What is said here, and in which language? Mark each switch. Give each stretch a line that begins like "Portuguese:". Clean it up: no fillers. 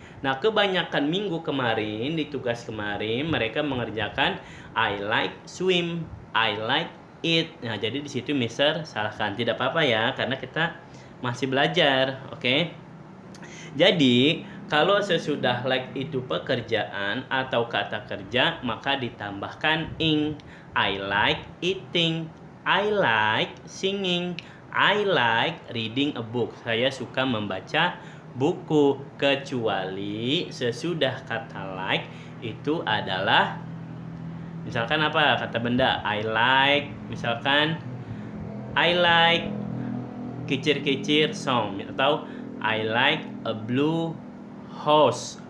Indonesian: Nah, kebanyakan minggu kemarin di tugas kemarin mereka mengerjakan
English: I like swim, I like it.
Indonesian: Nah, jadi di situ Mister salahkan. Tidak apa-apa, ya, karena kita masih belajar, oke? Jadi kalau sesudah like itu pekerjaan atau kata kerja, maka ditambahkan ing.
English: I like eating, I like singing, I like reading a book.
Indonesian: Saya suka membaca buku, kecuali sesudah kata like itu adalah Misalkan apa kata benda? I like, misalkan
English: I like kicir-kicir song,
Indonesian: atau
English: I like a blue house.